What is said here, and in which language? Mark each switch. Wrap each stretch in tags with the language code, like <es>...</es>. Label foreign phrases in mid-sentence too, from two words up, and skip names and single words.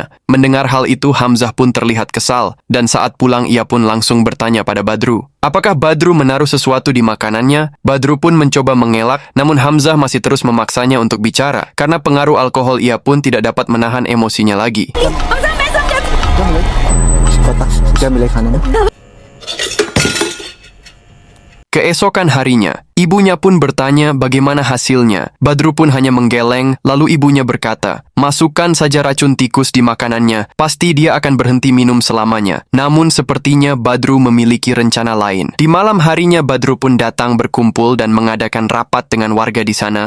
<id>Mendengar hal itu Hamzah pun terlihat kesal, dan saat pulang ia pun langsung bertanya pada Badru, apakah Badru menaruh sesuatu di makanannya? Badru pun mencoba mengelak, namun Hamzah masih terus memaksanya untuk bicara. Karena pengaruh alkohol ia pun tidak dapat menahan emosinya lagi.</id> <hi>क्या मिला खाने में</hi> <id>Keesokan harinya, ibunya pun bertanya bagaimana hasilnya. Badru pun hanya menggeleng, lalu ibunya berkata, "Masukkan saja racun tikus di makanannya, pasti dia akan berhenti minum selamanya." Namun sepertinya Badru memiliki rencana lain. Di malam harinya Badru pun datang berkumpul dan mengadakan rapat dengan warga di sana.</id>